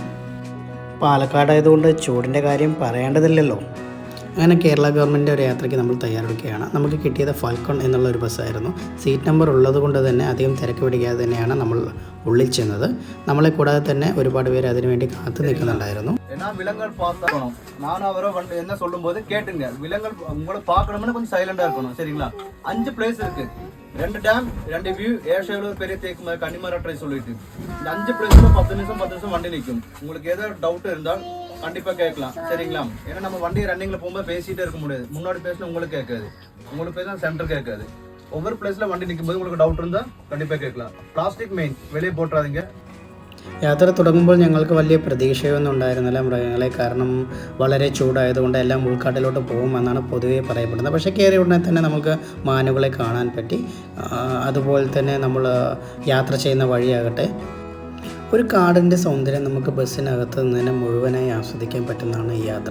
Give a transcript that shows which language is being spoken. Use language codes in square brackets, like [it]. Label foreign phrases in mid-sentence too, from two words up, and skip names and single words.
[ml] പാലക്കാടായതുകൊണ്ട് ചൂടിൻ്റെ കാര്യം പറയേണ്ടതില്ലല്ലോ. അങ്ങനെ കേരള ഗവൺമെൻറ് ഒരു യാത്രയ്ക്ക് നമ്മൾ തയ്യാറെടുക്കുകയാണ്. നമുക്ക് കിട്ടിയത് ഫാൽക്കൺ എന്നുള്ള ഒരു ബസ്സായിരുന്നു. സീറ്റ് നമ്പർ ഉള്ളത് കൊണ്ട് തന്നെ അധികം തിരക്ക് പിടിക്കാതെ തന്നെയാണ് നമ്മൾ ഉള്ളിൽ ചെന്നത്. നമ്മളെ കൂടാതെ തന്നെ ഒരുപാട് പേര് അതിനുവേണ്ടി കാത്തു നിൽക്കുന്നുണ്ടായിരുന്നു. [ta] விலங்குகள் பார்க்கணும். நானும் அவரோ என்ன சொல்லும் போது கேட்டுங்க, விலங்குகள் உங்களை பார்க்கணும்னு கொஞ்சம் சைலண்டா இருக்கணும், சரிங்களா? 5 பிளேஸ் இருக்கு, 2 டேம், 2 வியூ, ஏஷாவில் ஒரு பெரிய தேக்கு கன்னிமரா ட்ரை சொல்லிட்டு இந்த 5 பிளேஸ்ல 10 நிமிஷம் வண்டி நிற்கும். உங்களுக்கு ஏதாவது டவுட் இருந்தால் கண்டிப்பா கேட்கலாம், சரிங்களா? ஏன்னா நம்ம வண்டி ரன்னிங்ல போகும்போது பேசிட்டே இருக்க முடியாது. முன்னாடி பேசினா உங்களுக்கு கேட்காது, உங்களுக்கு பேசினா சென்டர் கேட்காது. ஒவ்வொரு பிளேஸ்ல வண்டி நிற்கும் போது உங்களுக்கு டவுட் இருந்தால் கண்டிப்பா கேட்கலாம். பிளாஸ்டிக் மெயின் வெளியே போட்டுறாதீங்க. [ml] യാത്ര തുടങ്ങുമ്പോൾ ഞങ്ങൾക്ക് വലിയ പ്രതീക്ഷയൊന്നും ഉണ്ടായിരുന്നില്ല മൃഗങ്ങളെ, കാരണം വളരെ ചൂടായതുകൊണ്ട് എല്ലാം ഉൾക്കാട്ടിലോട്ട് പോകുമെന്നാണ് പൊതുവേ പറയപ്പെടുന്നത്. പക്ഷേ കയറിയ ഉടനെ തന്നെ നമുക്ക് മാനുകളെ കാണാൻ പറ്റി. അതുപോലെ തന്നെ നമ്മൾ യാത്ര ചെയ്യുന്ന വഴിയാകട്ടെ ഒരു കാടിൻ്റെ സൗന്ദര്യം നമുക്ക് ബസ്സിനകത്ത് നിന്ന് മുഴുവനായി ആസ്വദിക്കാൻ പറ്റുന്നതാണ് ഈ യാത്ര.